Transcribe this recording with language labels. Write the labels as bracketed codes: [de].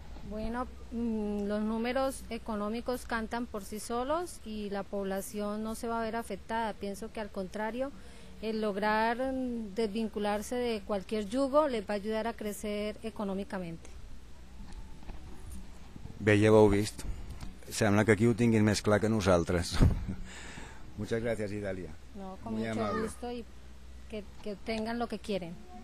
[es] Bueno, los números económicos cantan por sí solos y la población no se va a ver afectada. Pienso que al contrario, el lograr desvincularse de cualquier yugo les va a ayudar a crecer econòmicamente. [ca] Bé, ja ho heu vist. Sembla que aquí ho tinguin més clar que nosaltres. [es] Muchas gracias, Idalia. No, con mucho gusto y que tengan lo que quieren.